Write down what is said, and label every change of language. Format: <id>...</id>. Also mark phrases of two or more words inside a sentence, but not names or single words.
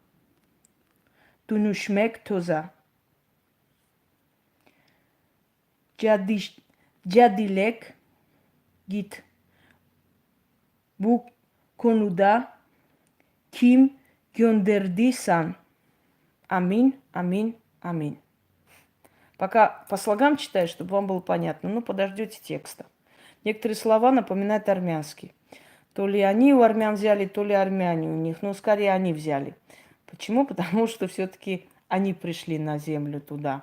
<tr>Dönüşmek toza. Cadilek git. Bu konuda kim gönderdiysen.</tr> <ru>Аминь, аминь, аминь. Пока по слогам читаю, чтобы вам было понятно. Ну, подождете текста. Некоторые слова напоминают армянский. То ли они у армян взяли, то ли армяне у них. Но скорее они взяли. Почему? Потому что все-таки они пришли на землю туда.</ru>